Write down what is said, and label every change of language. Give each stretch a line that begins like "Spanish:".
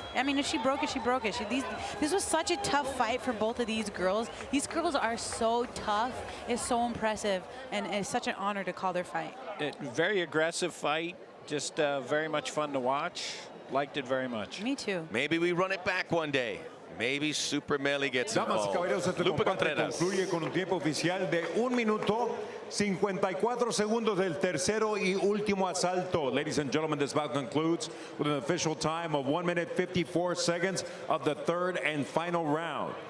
English: I mean, if she broke it, she broke it. This was such a tough fight for both of these girls. These girls are so tough. It's so impressive, and it's such an honor to call their fight. Very aggressive fight, just very much fun to watch. Liked it very much. Me too. Maybe we run it back one day. Maybe Super Melly gets
Spanish: Damas y
English: involved.
Spanish: caballeros, este Lupe combate Contreras. concluye con un tiempo oficial de 1 minuto 54 segundos del tercero y último asalto.
English: Ladies and gentlemen, this bout concludes with an official time of 1 minute 54 seconds of the third and final round.